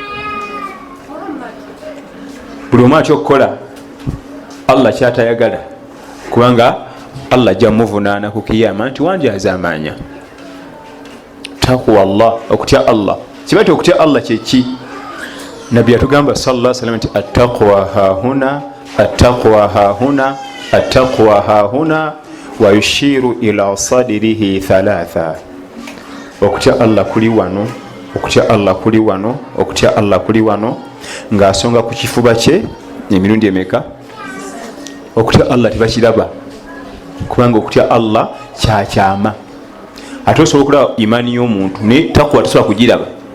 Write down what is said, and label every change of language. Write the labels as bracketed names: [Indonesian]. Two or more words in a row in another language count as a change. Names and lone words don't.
[Ganda] Buli omu atya okukola Allah kyatayagala, kubanga Allah ajja muvunaana ku kiyama nti wandyaza amanya. [Arabic] تقوى الله, [Ganda] okutya Allah. Kiba ti okutya Allah kyeki? Nabbi yatugamba [Arabic] صلى الله عليه وسلم nti التقوى هاهنا التقوى هاهنا التقوى هاهنا ويشير إلى صدره ثلاثا. [Ganda] Okutya Allah kuli wano, okutya Allah kuli wano, okutya Allah kuli wano, ng'asonga ku kifuba kye emirundi emeka? Okutya Allah tebakiraba, kubanga okutya Allah kyakyama. Ate osobola okulaba imaani y'omuntu naye takwa tasobola kugiraba.